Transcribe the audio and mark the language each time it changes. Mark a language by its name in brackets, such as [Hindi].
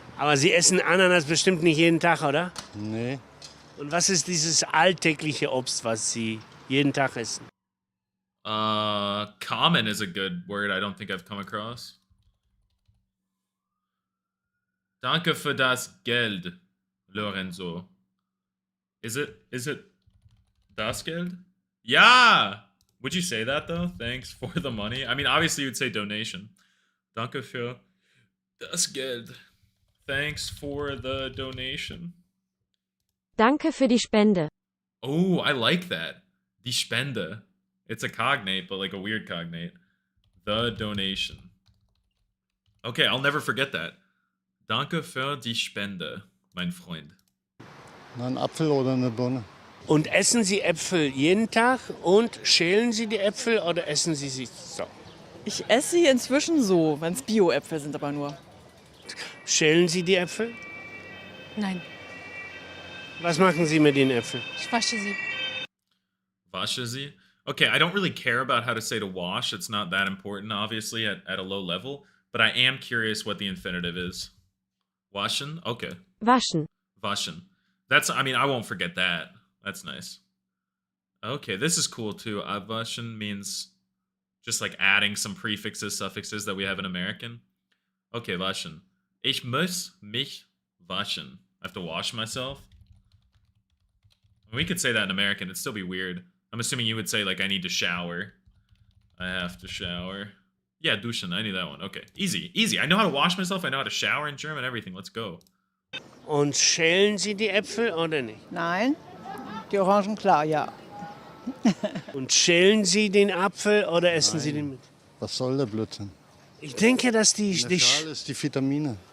[German] Aber Sie essen Ananas bestimmt nicht jeden Tag, oder? Nee. Und was ist dieses alltägliche Obst, was Sie jeden Tag essen? [English] Common is a good word I don't think I've come across. [German] Danke für das Geld, Lorenzo. [English] Is it das Geld? Yeah! Would you say that though? Thanks for the money. I mean, obviously you'd say donation. [German] Danke für das Geld. [English] Thanks for the donation. [German] danke für die Spende, [English] Oh, I like that. Die Spende. It's a cognate, but like a weird cognate. The donation. Okay, I'll never forget that. [German] Danke für die Spende, mein Freund. Ein Apfel oder eine Birne. Und essen Sie Äpfel jeden Tag und schälen Sie die Äpfel oder essen Sie sie so? Ich esse sie inzwischen so, wenn es Bio-Äpfel sind aber nur. Schälen Sie die Äpfel? Nein, Was machen Sie mit den Äpfeln? ich wasche sie. Wasche sie? [English] Okay, I don't really care about how to say to wash. It's not that important, obviously, at a low level. But I am curious what the infinitive is. Waschen? Okay. [German] waschen, Waschen. [English] That's, I mean, I won't forget that. That's nice. Okay, this is cool too. Abwaschen means just like adding some prefixes, suffixes that we have in American. Okay, waschen. [German] Ich muss mich waschen. [English] I have to wash myself. We could say that in American. It'd still be weird. I'm assuming you would say, like, I need to shower. I have to shower. Yeah, duschen. I knew that one. Okay. Easy. Easy. I know how to wash myself. I know how to shower in German. Everything. Let's go. [German] Und schälen Sie die Äpfel oder nicht? Nein, Die Orangen klar, ja. Und schälen Sie den Apfel oder essen Sie den mit? Was soll der Blödsinn? Ich denke, dass In der die Schale ist die Vitamine.